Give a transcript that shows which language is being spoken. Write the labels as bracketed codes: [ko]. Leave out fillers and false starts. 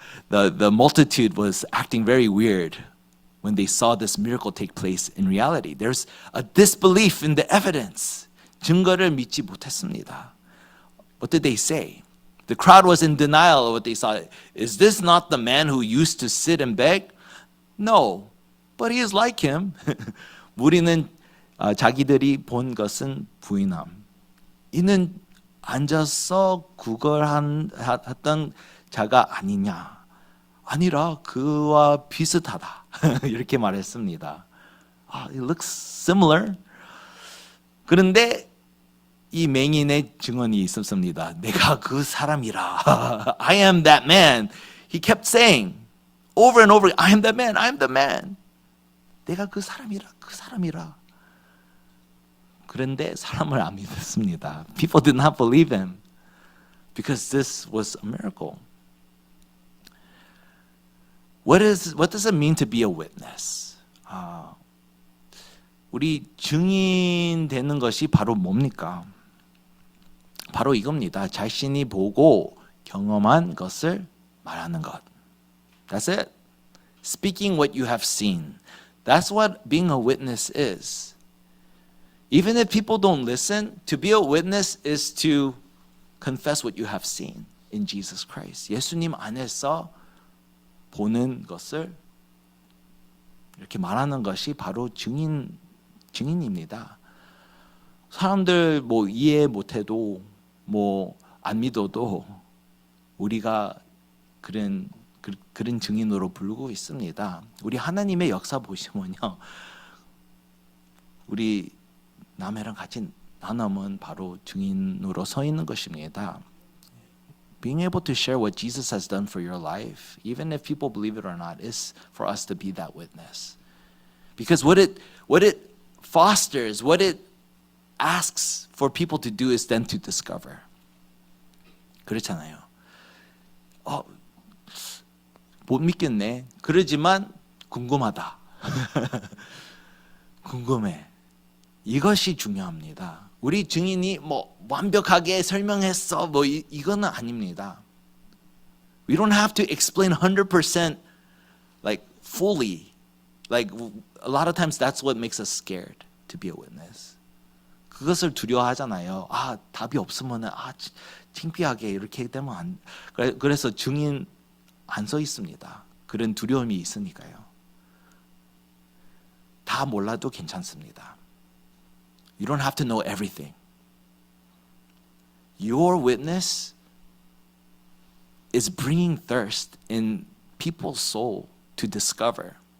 [en] The multitude was acting very weird when they saw this miracle take place in reality. There's a disbelief in the evidence. [ko] 증거를 믿지 못했습니다. [en] What did they say? The crowd was in denial of what they saw. Is this not the man who used to sit and beg? No, but he is like him. [ko] 무리는 자기들이 본 것은 부인함. 이는 앉아서 구걸했던 자가 아니냐. 아니라 그와 비슷하다. 이렇게 말했습니다. [en] It looks similar. [ko] 그런데 이 맹인의 증언이 있었습니다. 내가 그 사람이라. [en] I am that man. He kept saying over and over, I am that man. I am the man. [ko] 내가 그 사람이라. 그 사람이라. 그런데 사람을 안 믿었습니다. [en] People did not believe him because this was a miracle. What does it mean to be a witness? [ko] 우리 증인 되는 것이 바로 뭡니까? 바로 이겁니다. 자신이 보고 경험한 것을 말하는 것. [en] That's it. Speaking what you have seen. That's what being a witness is. Even if people don't listen, to be a witness is to confess what you have seen in Jesus Christ. [ko] 예수님 안에서 보는 것을 이렇게 말하는 것이 바로 증인입니다. 사람들 뭐 이해 못해도 뭐 안 믿어도 우리가 그런 증인으로 부르고 있습니다. 우리 하나님의 역사 보시면요, 우리 남해랑 같이 나누면 바로 증인으로 서 있는 것입니다. [en] Being able to share what Jesus has done for your life, even if people believe it or not, is for us to be that witness. Because what it fosters, what it asks for people to do is then to discover. [ko] 그렇잖아요. 못 믿겠네. 그러지만 궁금하다. 궁금해. 이것이 중요합니다. 우리 증인이 완벽하게 설명했어. 이거는 아닙니다. [en] We don't have to explain 100% like fully. Like a lot of times that's what makes us scared to be a witness. [ko] 그것을 두려워하잖아요. 답이 없으면은 창피하게 이렇게 되면 그래서 증인 안 서 있습니다. 그런 두려움이 있으니까요. 다 몰라도 괜찮습니다. [en] You don't have to know everything. Your witness is bringing thirst in people's soul to discover.